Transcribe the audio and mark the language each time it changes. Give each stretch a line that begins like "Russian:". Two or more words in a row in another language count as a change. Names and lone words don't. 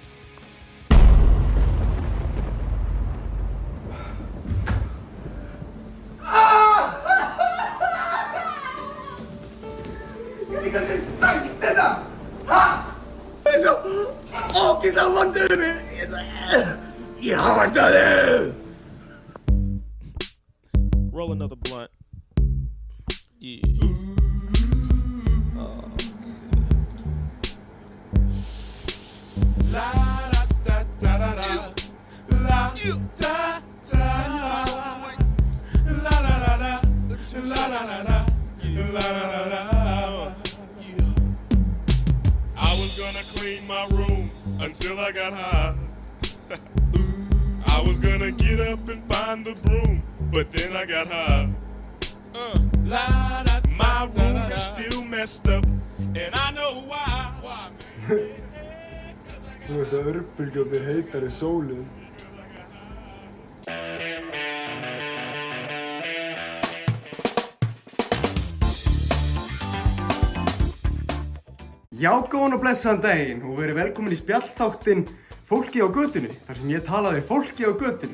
Icelandic: Ég hef líka aldrei sagt þetta! Ha? Það er svo ógeðslega vondur við mig. Ég hata þig!
English: Roll another blunt. Yeah. La da da da da da. La da da. La da da da. La da da da. La da da da. I was gonna clean my room until I got high. I was gonna get up and find the broom, but then I got high. My room is still messed up, and I know why.
Icelandic: Þú veist að örbylgjarnir heitar í sólinn. Já, góðan og blessaðan daginn og verið velkomin í spjallþáttinn Fólkið á götunni, þar sem ég talaði fólki á götunni.